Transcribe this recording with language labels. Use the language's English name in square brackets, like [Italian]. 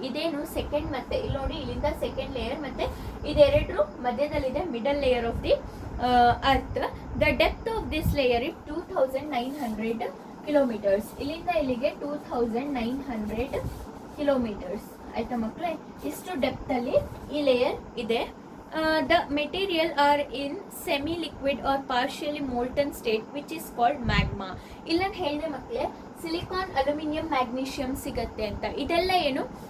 [Kannada] ಇದೇನು ಸೆಕೆಂಡ್, ಮತ್ತೆ ಇಲ್ಲಿ ನೋಡಿ ಇಲ್ಲಿಂದ ಸೆಕೆಂಡ್ ಲೇಯರ್, ಮತ್ತೆ ಇದೆರಡು ಮಧ್ಯದಲ್ಲಿದೆ [English] Middle layer of the earth. The depth of this layer is 2900 kilometres. [Kannada] ಇಲ್ಲಿಂದ ಇಲ್ಲಿಗೆ 2900 ಕಿಲೋಮೀಟರ್ಸ್ ಆಯ್ತಾ ಮಕ್ಕಳೇ. ಇಷ್ಟು ಡೆಪ್ತ್ ಅಲ್ಲಿ ಈ ಲೇಯರ್ ಇದೆ. [English] The material are in semi-liquid or partially molten state which is called magma. [Kannada] ಇಲ್ಲ ಹೇಳಿದೆ ಮಕ್ಕಳೇ, ಸಿಲಿಕಾನ್, ಅಲ್ಯೂಮಿನಿಯಂ, ಮ್ಯಾಗ್ನೀಷಿಯಂ ಸಿಗತ್ತೆ ಅಂತ. ಇದೆಲ್ಲ ಏನು?